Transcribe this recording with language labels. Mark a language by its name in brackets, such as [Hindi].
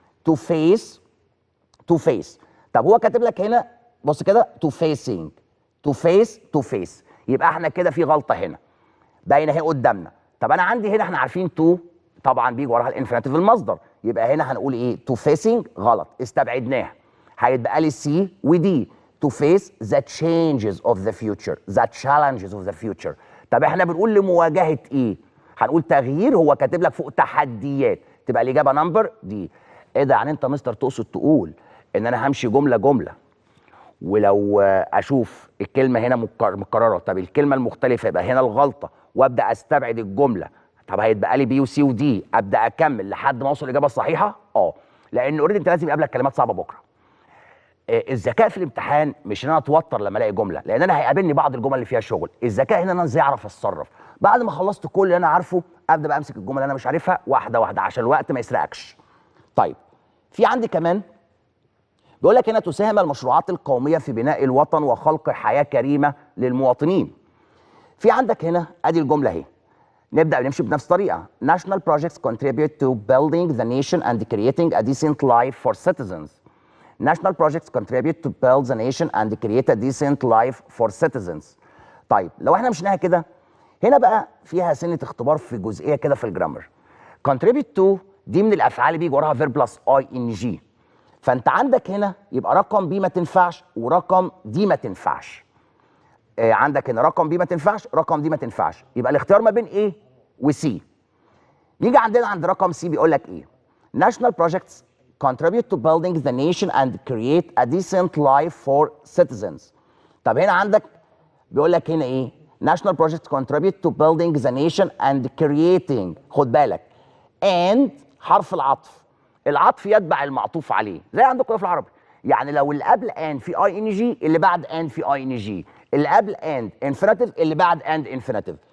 [Arabic] to face، to face، طب هو كاتب لك هنا بص كده [English] to facing، to face، to face، [Arabic] يبقى احنا كده في غلطه هنا باينه اهي قدامنا. طب انا عندي هنا احنا عارفين to طبعا بيجي وراها الانفينيتيف المصدر، يبقى هنا هنقول ايه؟ to facing غلط استبعدناها. هيتبقى لي C و D [English] to face the changes of the future، the challenges of the future. [Arabic] طب احنا بنقول لمواجهه ايه؟ هنقول تغيير، هو كاتب لك فوق تحديات، تبقى الاجابه نمبر دي. ايه ده؟ يعني انت مستر تقصد تقول ان انا همشي جمله جمله ولو اشوف الكلمه هنا مكرره، طب الكلمه المختلفه يبقى هنا الغلطه وابدا استبعد الجمله. طب هيتبقى لي بي وسي ودي، ابدا اكمل لحد ما اوصل الاجابه الصحيحه؟ لان اوريدي انت لازم يقابلك كلمات صعبه بكره. الذكاء في الامتحان مش ان انا اتوتر لما الاقي جمله، لان انا هيقابلني بعض الجمل اللي فيها شغل. الذكاء هنا انا ازاي اعرف اتصرف. بعد ما خلصت كل اللي انا عارفه ابدا بقى امسك الجمل اللي انا مش عارفها واحده واحده عشان الوقت ما يسرقكش. طيب في عندي كمان بيقول لك هنا تساهم المشروعات القوميه في بناء الوطن وخلق حياه كريمه للمواطنين. في عندك هنا ادي الجمله اهي، نبدا نمشي بنفس الطريقه. [English] National projects contribute to building the nation and creating a decent life for citizens. National projects contribute to build the nation and create a decent life for citizens. [Arabic] طيب لو احنا مشيناها كده، هنا بقى فيها سنه اختبار في جزئيه كده في الجرامر. contribute to دي من الافعال اللي بيجي وراها [English] verb plus ing. [Arabic] فانت عندك هنا يبقى رقم بي ما تنفعش ورقم دي ما تنفعش. عندك هنا رقم بي ما تنفعش، رقم دي ما تنفعش، يبقى الاختيار ما بين ايه وسي. نيجي عندنا عند رقم سي بيقول لك ايه؟ [English] National projects contribute to building the nation and create a decent life for citizens. [Arabic] طب هنا عندك بيقول لك هنا ايه؟ [English] National projects contribute to building the nation and creating، [Arabic] خد بالك and حرف العطف، العطف يتبع المعطوف عليه زي عندكم في العربي. يعني لو اللي قبل and في اي ان جي، اللي بعد and في اي ان جي، اللي قبل and infinitive، اللي بعد and infinitive.